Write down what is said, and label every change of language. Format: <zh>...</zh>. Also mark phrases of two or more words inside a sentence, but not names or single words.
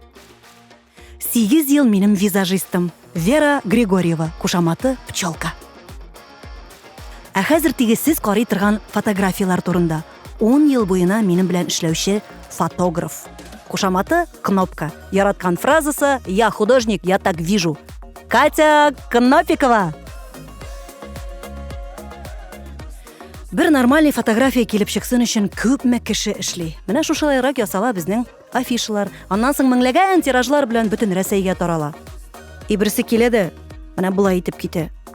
<tt>8 ел минем визажистым. Вера Григорьева, кушаматы пчелка. Ә хәзер теге сез карый торган фотографиялар турында. 10 ел буена минем белән эшләүче фотограф. Кушаматы кнопка. Яраткан фразасы:</tt> <ru>"Я художник, я так вижу".</ru> <tt>Катя Кнопикова. Бер нормальный фотография килеп чыксын өчен күпме кеше эшли. Менә шушылайрак ясала безнең афишалар. Аннан соң меңләгән тиражлар белән бөтен Рәсәйгә тарала. Берсе килә дә, менә булай итеп китә.</tt>